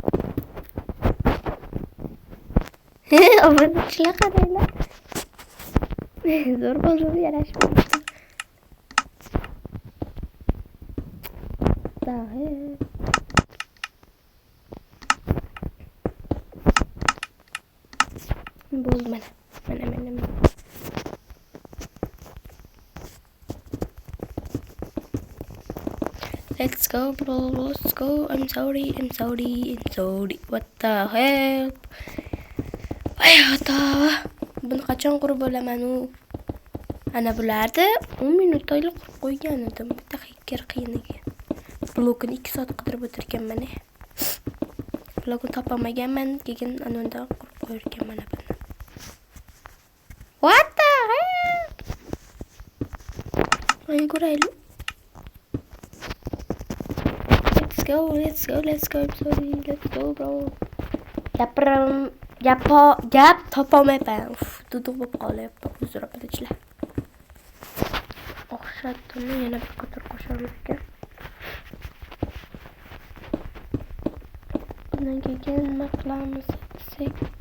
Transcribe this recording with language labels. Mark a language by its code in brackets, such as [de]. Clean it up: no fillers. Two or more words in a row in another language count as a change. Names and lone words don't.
[uz] Obunachilar qaranglar. Zo'r bo'ldi, yarashmadi. Dahi. Bo'ldi mana. [en] Let's go, bro. Let's go. I'm sorry. What the hell? [uz] Ayota. Buni qachon qurib bo'laman u? Ana bularni 10 minutda qurib qo'ygan edim. Bitta qiyin ekan. Blokini 2 soat qidirib o'tirganman. Blokni topolmaganman, keyin anonda qurib qo'yarkanman buni. [en] What the hell? [uz] Ay ko'raylik. [en] Let's go. I'm sorry. Let's go, bro. [uz] Gap topolmayman. Duduq bo'lib qolyapti. Uzr obunachilar. O'xshatdim, yana bir qator qo'shamiz ekan. Bundan keyin nima qilamiz desak?